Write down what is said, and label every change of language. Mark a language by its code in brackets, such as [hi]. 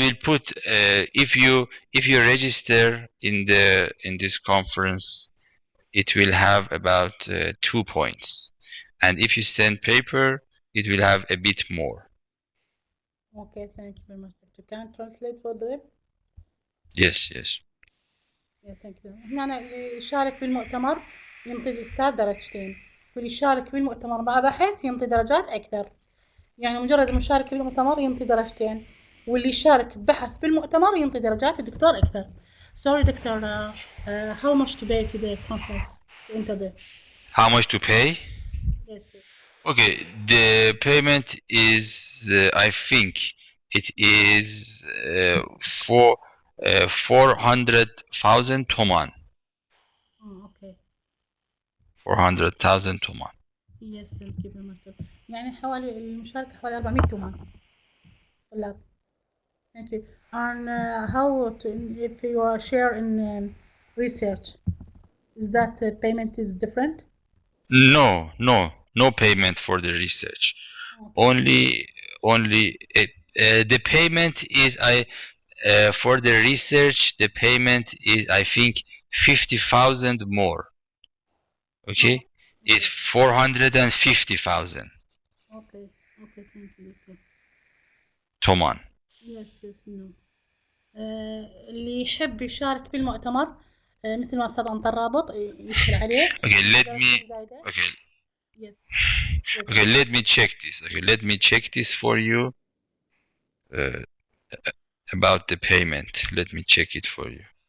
[en] will put if you register in this conference, it will have about 2 points, and if you send paper, it will have a bit more. Okay, thank you very much, doctor. Can I translate for them? Yes. Yeah, thank you. [ar] هنا اللي يشارك بالمؤتمر ينطي الأستاذ درجتين، واللي يشارك بالمؤتمر مع بحث ينطي درجات أكثر. يعني مجرد المشاركة بالمؤتمر ينطي درجتين، واللي يشارك ببحث بالمؤتمر ينطي درجات الدكتور أكثر. [en] Sorry, doctor. How much to pay to the conference to enter there? How much to pay? Yes, yes. Okay, the payment is I think it is for 400,000 toman. Okay. 400,000 toman. Yes, thank you very much. [ar] يعني حوالي المشاركة حوالي 400 تومان. [en] طلاب. Thank you. And how to, if you are share in research, is that payment is different? No payment for the research. Okay. Only the payment is for the research. The payment is I think 50,000 more. Okay, it's 450,000 Okay. Okay. Thank you. Doctor. toman. Yes, no. [ar] اللي يحب يشارك بالمؤتمر مثل ما أستاذ أنطر رابط يدخل عليه. [en] Okay, let me. [ar] زايدة. [en] Okay, Yes. Yes. okay. Let me check this. Okay, let me check this for you. About the payment. Let me check it for you.